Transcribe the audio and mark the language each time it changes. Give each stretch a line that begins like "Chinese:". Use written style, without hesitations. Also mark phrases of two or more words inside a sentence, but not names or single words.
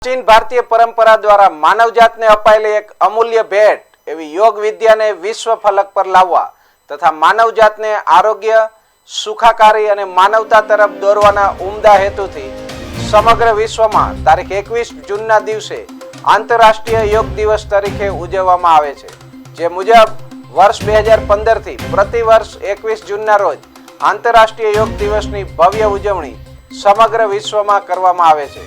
Gujarati: પ્રાચીન ભારતીય પરંપરા દ્વારા માનવજાતને અપાયેલી એક અમૂલ્ય ભેટ એવી યોગ વિદ્યાને વિશ્વ ફલક પર લાવવા તથા માનવજાતને આરોગ્ય સુખાકારી અને માનવતા તરફ દોરવાના ઉમદા હેતુથી સમગ્ર વિશ્વમાં તારીખ 21 જૂનના દિવસે આંતરરાષ્ટ્રીય યોગ દિવસ તરીકે ઉજવવામાં આવે છે। જે મુજબ વર્ષ 2015 થી પ્રતિ વર્ષ 21 જૂનના રોજ આંતરરાષ્ટ્રીય યોગ દિવસની ભવ્ય ઉજવણી સમગ્ર વિશ્વમાં કરવામાં આવે છે।